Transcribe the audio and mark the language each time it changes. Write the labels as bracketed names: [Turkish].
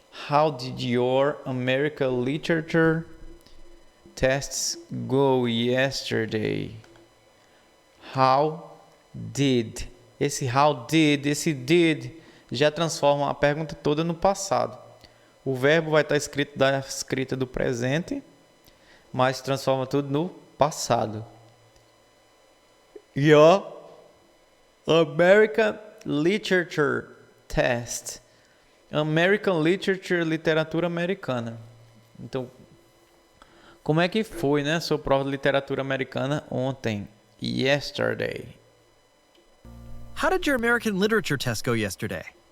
[English] How did your American literature tests go yesterday? How did? [Portuguese] Esse did já transforma a pergunta toda no passado. O verbo vai estar escrito da escrita do presente, mas transforma tudo no passado. [English] Your American literature test. [Portuguese] American literature, literatura americana. Então, como é que foi, né, sua prova de literatura americana ontem? [English] Yesterday. How did your American literature test go yesterday?